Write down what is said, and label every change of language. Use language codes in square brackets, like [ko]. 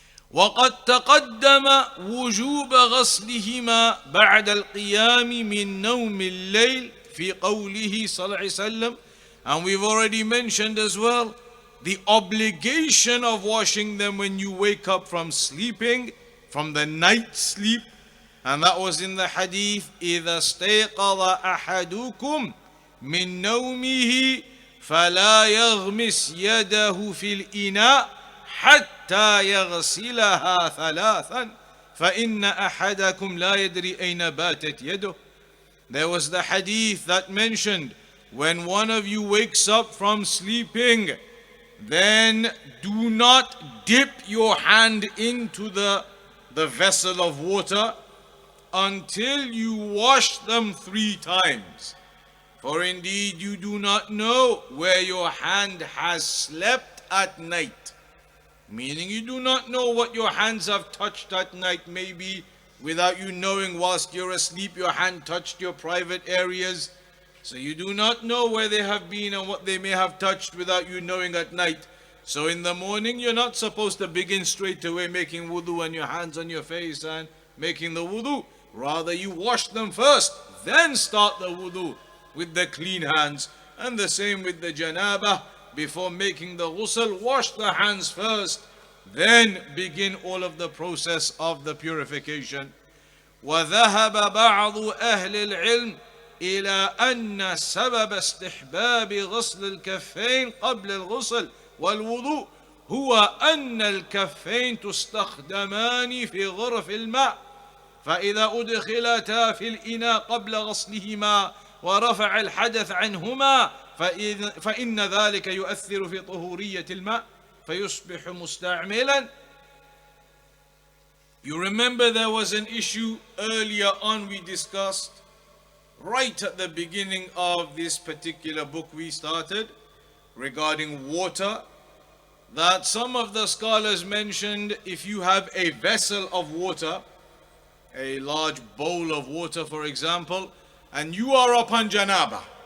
[ar] وقد تقدم وجوب غسلهما بعد القيام من نوم الليل في قوله صلى الله عليه وسلم, [en] and we've already mentioned as well the obligation of washing them when you wake up from sleeping, from the night sleep, and that was in the hadith [ar] إذا استيقظ أحدكم من نومه فلا يغمس يده في الإناء حتى يغسلها ثلاثا فإن أحدكم لا يدري أين باتت يده. [en] There was the hadith that mentioned, when one of you wakes up from sleeping, then do not dip your hand into the vessel of water until you wash them 3 times. For indeed you do not know where your hand has slept at night. Meaning you do not know what your hands have touched at night. Maybe without you knowing, whilst you're asleep, your hand touched your private areas. So you do not know where they have been and what they may have touched without you knowing at night. So in the morning, you're not supposed to begin straight away making wudu and your hands on your face and making the wudu. Rather, you wash them first, then start the wudu with the clean hands. And the same with the janabah. Before making the ghusl, wash the hands first, then begin all of the process of the purification. [ar] وذهب بعض أهل العلم إلى أن سبب استحباب غسل الكفين قبل الغسل والوضوء هو أن الكفين تستخدمان في غرف الماء، فإذا أدخلتا في الإناء قبل غسلهما ورفع الحدث عنهما فإن ذلك يؤثر في طهورية الماء فيصبح مستعملا. [en] You remember there was an issue earlier on we discussed, right at the beginning of this particular book we started, regarding water, that some of the scholars mentioned if you have a vessel of water, a large bowl of water for example, and you are upon janabah,